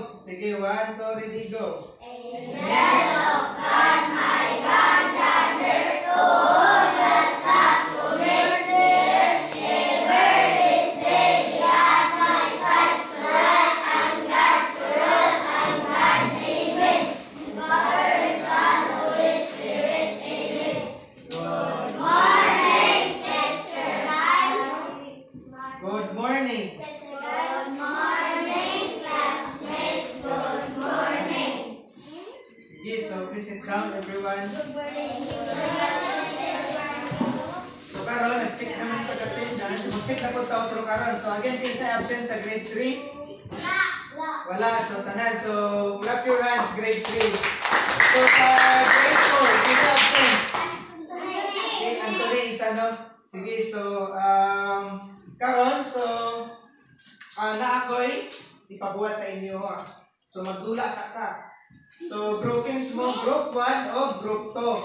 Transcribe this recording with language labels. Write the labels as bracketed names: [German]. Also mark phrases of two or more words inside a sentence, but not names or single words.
[Cebuano] Sige, 1, 2, [English] ready, go. Angel of God, my guardian, therefore the Son to Spirit, ever this day be at my side, to lead and guide, amen. Father, Son, Holy Spirit, amen. Good morning, teacher. Good morning. Good morning, classmates. Good morning. Sige, so please sit down everyone. Good morning. [Cebuano] So karon, nag-check naman sa attendance. Mag-check na po sa outro karon. So again, kinsa absent sa grade 3? Wala. So tanan. [English] So clap your hands, grade 3. [Cebuano] So sa grade 4, kinsa absent? Si Anthony isa, no? Sige, so karon, so na ako'y ipabuhat sa inyo ha. So magdula sa ka. So groupings mo, group 1 o group 2.